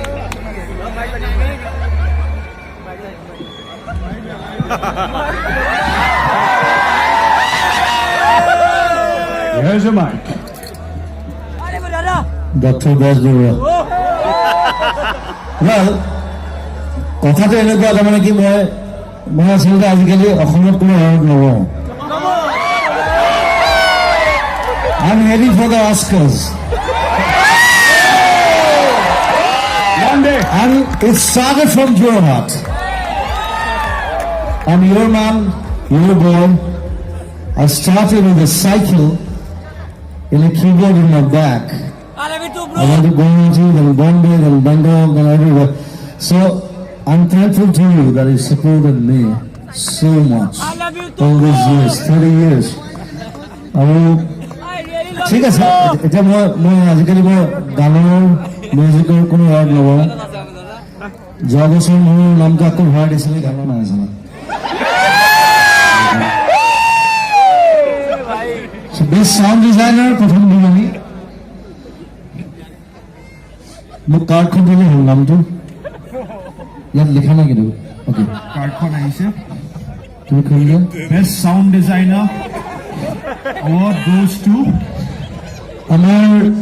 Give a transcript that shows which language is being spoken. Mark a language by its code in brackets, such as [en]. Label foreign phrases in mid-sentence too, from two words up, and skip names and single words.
[en] Here's your mic. Dr. Bezbola. Well, [as] কথাটো এনেকুৱা তাৰমানে কি মই আচলতে আজিকালি অসমত কোনো এৱাৰ্ড নলওঁ [en] I'm ready for the Oscars. One day. And it started from Jorhat. I'm your man, your boy. I started with a cycle in a keyboard in my back. I went to Guwahati, then Bombay, then Bangkok, then everywhere. So I'm thankful to you that you supported me so much all these years, 30 years. [as] ঠিক আছে এতিয়া মই আজিকালি মই গানৰ মিউজিকৰ কোনো এৱাৰ্ড নলওঁ যোৱা বছৰ মোৰ নামটো আকৌ ভৰাই দিছিলে গানৰ নাই জানা [en] Best Sound Designer [as] প্ৰথম দিম আমি মোক কাৰ্ডখন দিলে হ'ল নামটো ইয়াত লিখা নাই কিন্তু অ'কে কাৰ্ডখন আহিছে তুমি খুলি দিয়া [en] Best Sound Designer award goes to [as] আমার